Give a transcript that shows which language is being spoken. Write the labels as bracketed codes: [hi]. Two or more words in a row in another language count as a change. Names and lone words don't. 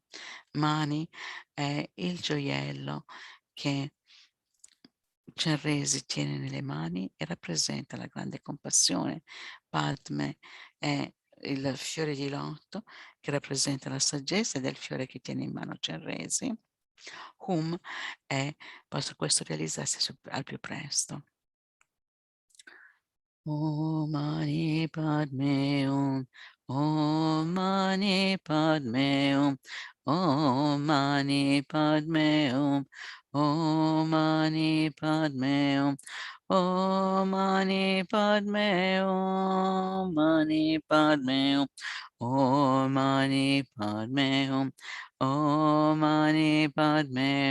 [it] Mani è il gioiello che Chenrezig tiene nelle mani e rappresenta la grande compassione. Padme è il fiore di loto che rappresenta la saggezza ed è il fiore che tiene in mano Chenrezig. Possa questo realizzarsi al più presto. [sa] Om Mani Padme Hum, Om Mani Padme Hum, Om Mani Padme Hum, Om Mani Padme Hum, Om Mani Padme Hum, Mani Padme Hum, Om Mani Padme Hum, Om Mani Padme